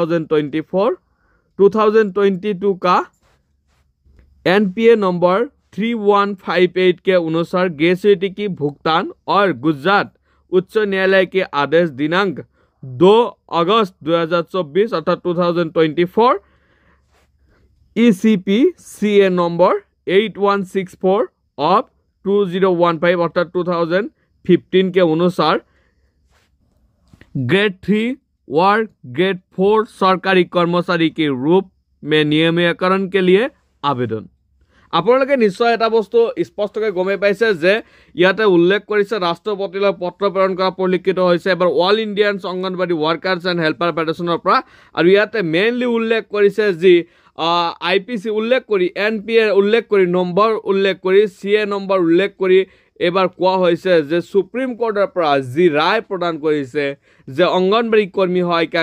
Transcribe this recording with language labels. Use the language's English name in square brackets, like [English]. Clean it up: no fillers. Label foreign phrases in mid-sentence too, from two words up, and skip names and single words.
[Hindi] 2022 का एनपीए नंबर 3158 के अनुसार ग्रेचुइटी की भुगतान और गुजरात उच्च न्यायालय के आदेश दिनांक 2 अगस्त 2024 अर्थात 2024 ECP CA नंबर 8164 ऑफ 2015 अर्थात 2015 के अनुसार ग्रेड 3 और ग्रेड 4 सरकारी कर्मचारी के रूप में नियमितकरण के लिए आवेदन [Assamese] আপোনালোকে নিশ্চয় এটা বস্তু স্পষ্টকৈ গমে পাইছে যে ইয়াতে উল্লেখ কৰিছে ৰাষ্ট্ৰপতিলৈ পত্ৰ প্ৰেৰণ কৰা পৰিলক্ষিত হৈছে এবাৰ অল ইণ্ডিয়ান অংগনবাড়ী ওয়াৰ্কাৰ্ছ এণ্ড হেল্পাৰ ফেডাৰেশ্যনৰ পৰা আৰু ইয়াতে মেইনলি উল্লেখ কৰিছে যি আইপিসি উল্লেখ কৰি এনপিএ উল্লেখ কৰি নম্বৰ উল্লেখ কৰি সিএ নম্বৰ উল্লেখ কৰি এবাৰ কোৱা হৈছে যে সুপ্ৰিম কোৰ্টৰ পৰা যি ৰায় প্ৰদান কৰিছে যে অংগনবাড়ী কৰ্মী সহায়িকা